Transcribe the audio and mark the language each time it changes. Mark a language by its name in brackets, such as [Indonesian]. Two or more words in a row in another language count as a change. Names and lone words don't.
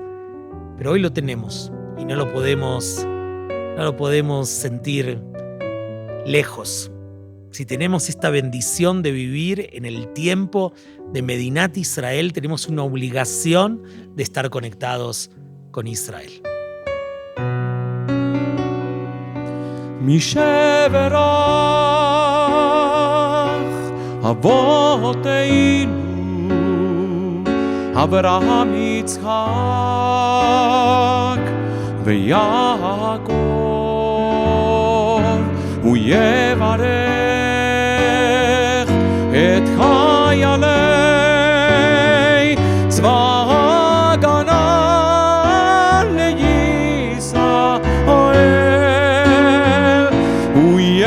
[Spanish] Pero hoy lo tenemos y no lo podemos sentir lejos. Si tenemos esta bendición de vivir en el tiempo de Medinat Israel, tenemos una obligación de estar conectados con Israel. [Hebrew] משברך אבותינו אברהם יצחק ויעקב הוא יברך את חיילי צבא ההגנה לישראל הוא